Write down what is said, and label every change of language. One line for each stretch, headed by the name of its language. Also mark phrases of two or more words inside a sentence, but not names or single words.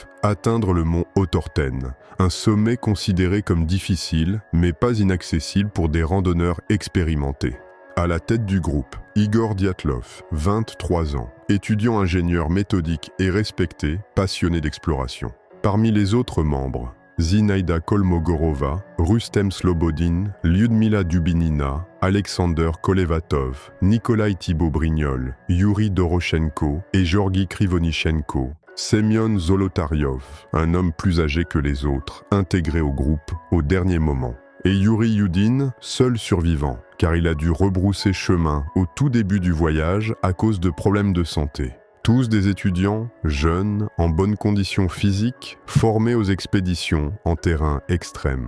French: Atteindre le mont Otorten, un sommet considéré comme difficile, mais pas inaccessible pour des randonneurs expérimentés. À la tête du groupe, Igor Dyatlov, 23 ans, étudiant ingénieur méthodique et respecté, passionné d'exploration. Parmi les autres membres, Zinaida Kolmogorova, Rustem Slobodin, Lyudmila Dubinina, Alexander Kolevatov, Nikolai Thibault-Brignol, Yuri Doroshenko et Georgi Krivonichenko, Semyon Zolotaryov, un homme plus âgé que les autres, intégré au groupe au dernier moment. Et Yuri Yudin, seul survivant, car il a dû rebrousser chemin au tout début du voyage à cause de problèmes de santé. Tous des étudiants, jeunes, en bonne condition physique, formés aux expéditions en terrain extrême.